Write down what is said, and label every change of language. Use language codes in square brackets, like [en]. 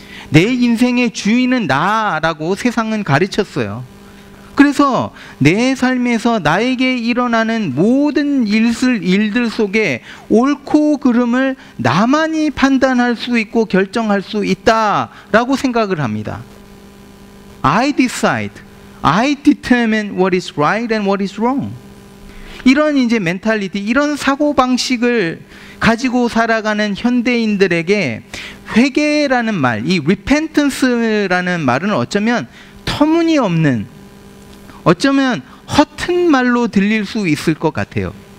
[ko] 내 인생의 주인은 나라고 세상은 가르쳤어요. 그래서 내 삶에서 나에게 일어나는 모든 일들 속에 옳고 그름을 나만이 판단할 수 있고 결정할 수 있다라고 생각을 합니다. [en] I decide, I determine what is right and what is wrong. [ko] 이런 이제 멘탈리티, 이런 사고방식을 가지고 살아가는 현대인들에게 회개라는 말, 이 repentance라는 말은 어쩌면 터무니없는, 어쩌면 허튼 말로 들릴 수 있을 것 같아요.